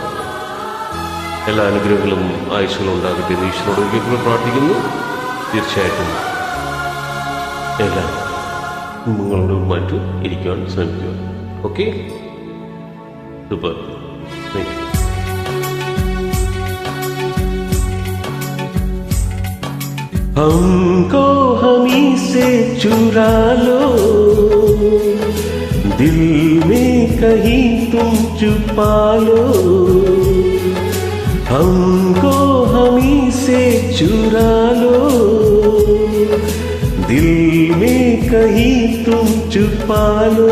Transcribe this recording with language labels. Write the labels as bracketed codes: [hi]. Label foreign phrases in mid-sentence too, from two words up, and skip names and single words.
[ml] എല്ലാ അനുഗ്രഹങ്ങളും ആയുസ്സുകളും ഉണ്ടാകട്ടെ എന്ന് ഈശ്വരനോട് ഒരിക്കൽ കൂടി പ്രാർത്ഥിക്കുന്നു. തീർച്ചയായിട്ടും എല്ലാം നിങ്ങളോടുമായിട്ട് ഇരിക്കുവാൻ ശ്രമിക്കുക. [en] okay, super, thank you. [hi] हमको हमी से चुरा लो, दिल में कहीं तुम छुपा लो. हमको हमी से चुरा लो, दिल में कहीं तुम छुपा लो.